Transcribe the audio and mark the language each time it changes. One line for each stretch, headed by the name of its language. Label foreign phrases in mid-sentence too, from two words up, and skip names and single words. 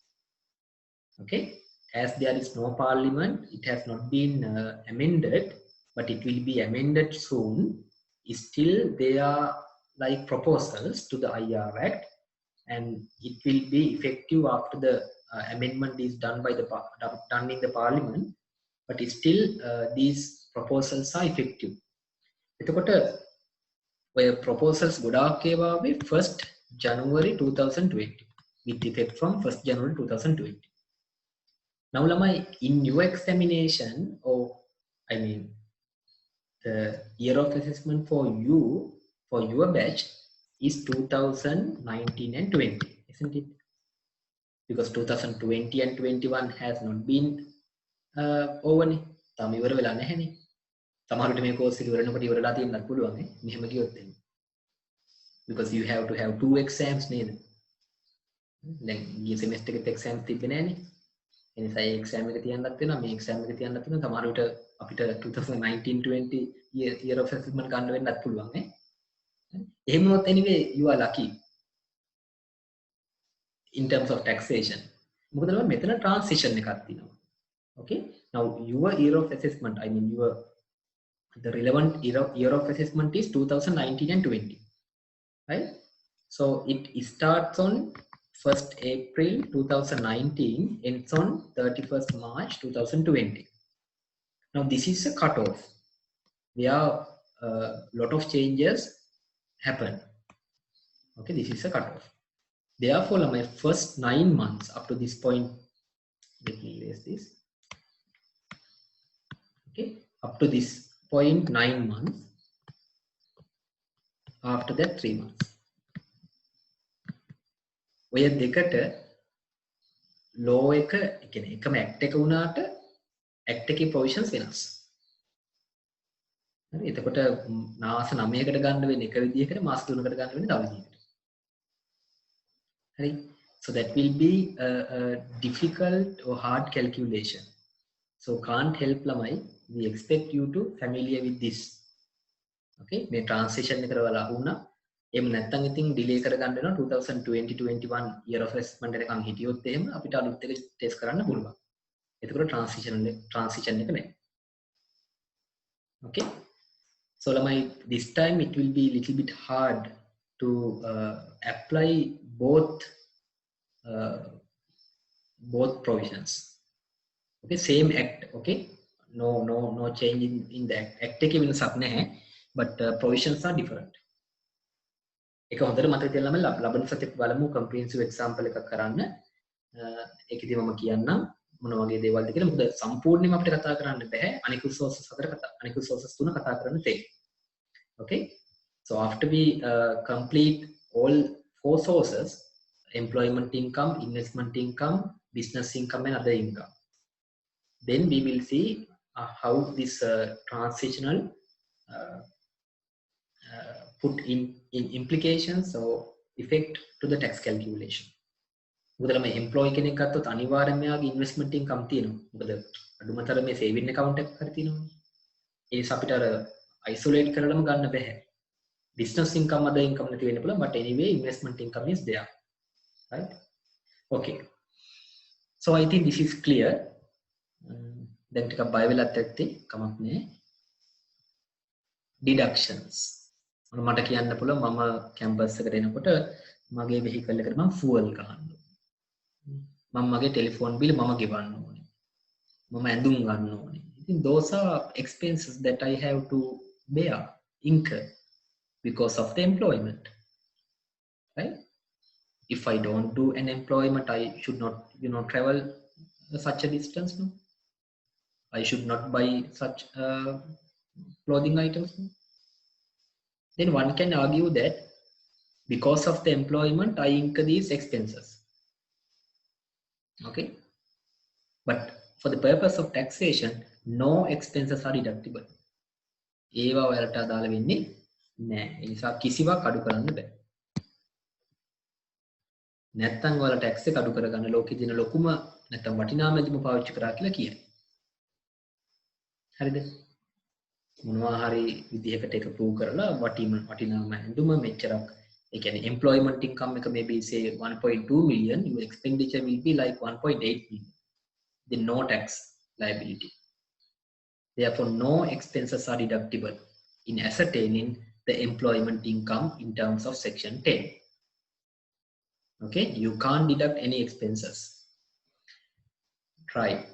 English: Okay, as there is no parliament, it has not been amended, but it will be amended soon. Still there are like proposals to the IR Act, and it will be effective after the amendment is done by the done in the parliament, but still these proposals are effective.
Sinhala: එතකොට ඔය proposals ගොඩාක් ඒවා ආවේ
English: 1st January 2020 with effect from 1st January 2020. Now lamai, in your examination, or I mean the year of assessment for you, for your batch is 2019 and 20, isn't it? Because 2020 and 21 has not been over ni.
Sinhala: තාම ඉවර වෙලා නැහැ නේ. සමහරවිට මේ course එක ඉවරනකොට ඉවරලා තියෙන්නත් පුළුවන් නේ. මෙහෙම කියොත් එන්නේ.
English: Because you have to have 2 exams nේද?
Sinhala: දැන් ගිය semester එකේ exams තිබ්බේ නැහනේ. ඒ නිසා ඒ exam එක තියන්නත් වෙනවා, මේ exam එක තියන්නත් වෙනවා. සමහරවිට අපිට 2019-20
English: year of assessment
Sinhala: ගන්න වෙන්නත් පුළුවන් නේ. එහෙම වුණොත්
English: anyway you are lucky in terms of taxation.
Sinhala: මොකද නම මෙතන transition එකක් තියෙනවා.
English: Okay, now your year of assessment, I mean the relevant year of assessment is 2019 and 20, right? So it starts on 1st April 2019, ends on 31st March 2020. Now this is a cutoff where a lot of changes happen. Okay, this is a cutoff. Therefore, my first 9 months up to this point, let me erase this. Okay, up to this point 9 months, after that 3 months.
Sinhala: ඔය දෙකට law එක කියන්නේ එකම act එක වුණාට act එකේ provisions වෙනස්. හරි, එතකොට මාස 9කට ගන්න වෙන්නේ එක විදියකට, මාස 3කට ගන්න වෙන්නේ තව විදියකට. හරි,
English: so that will be a difficult or hard calculation. So can't help lamai, we expect you to familiar with this.
Sinhala: Okay, මේ transition එකට වල අහුණා. එහෙම නැත්නම් ඉතින් delay කරගන්න වෙනවා 2020-21
English: year of assessment
Sinhala: එකකන් හිටියොත් එහෙම අපිට අලුත් එක ටෙස්ට් කරන්න පුළුවන්. එතකොට transition එක නැහැ.
English: Okay, so lamai, this time it will be little bit hard to apply both provisions. Okay, same act. Okay, no change in the act
Sinhala: එකේ වෙනසක් නැහැ,
English: but provisions are different.
Sinhala: එක හොඳට මතක තියාගන්න ලබන සතියේ බලමු
English: comprehensive example
Sinhala: එකක් කරන්න. ඒකෙදි මම කියන්නම් මොන වගේ දේවල්ද කියලා. මොකද සම්පූර්ණයෙන්ම අපිට කතා කරන්න බෑ. අනිකුත් sources 3 කතා කරන්න තියෙනවා.
English: Okay, so after we complete all 4 sources, employment income, investment income, business income and other income, then we will see how this transitional put in implications or effect to the tax calculation.
Sinhala: මොකද මේ employee කෙනෙක් ගත්තොත් අනිවාර්යයෙන්ම යාගේ
English: investment income
Sinhala: තියෙනවා. මොකද අඩුමතර මේ
English: saving account
Sinhala: එකක් හරි තියෙනවනේ. ඒස අපිට අර isolate කරලම ගන්න බෑ.
English: business income, other income
Sinhala: නැති වෙන්න පුළුවන්,
English: but anyway investment income is there, right? Okay, so I think this is clear.
Sinhala: දැන් ටිකක් බය වෙලත් ඇත්තේ කමක් නෑ. deductions. මට කියන්න පුළුවන් මම කැම්පස් එකට එනකොට මගේ vehicle එකට මම fuel ගහන්න ඕනේ. මම මගේ
English: telephone bill
Sinhala: මම ගෙවන්න ඕනේ. මම ඇඳුම් ගන්න ඕනේ.
English: ඉතින් those are expenses that I have to bear, incur because of the employment, right? If I don't do an employment, I should not, travel such a distance. No? I should not buy such clothing items. No? Then one can argue that because of the employment, I incur these expenses. Okay, but for the purpose of taxation, no expenses are deductible.
Sinhala: ඒවා ඔයාලට අදාළ වෙන්නේ නැහැ. ඒ නිසා කිසිවක් අඩු කරන්න බෑ. නැත්තම් ඔයාලා ටැක්ස් එක අඩු කරගන්න ලෝකෙ තියෙන ලොකුම නැත්තම් වටිනාමදීම පාවිච්චි කරා කියලා කියයි. හරිද? මොනවා හරි විදිහකට එක ප්‍රූව් කරලා වටිනාම ඇඳුම මෙච්චරක්, ඒ කියන්නේ
English: employment income
Sinhala: එක
English: maybe say 1.2 million, your expenditure will be like 1.8 million. Then no tax liability. Therefore, no expenses are deductible in ascertaining the employment income in terms of section 10. Okay, you can't deduct any expenses, right?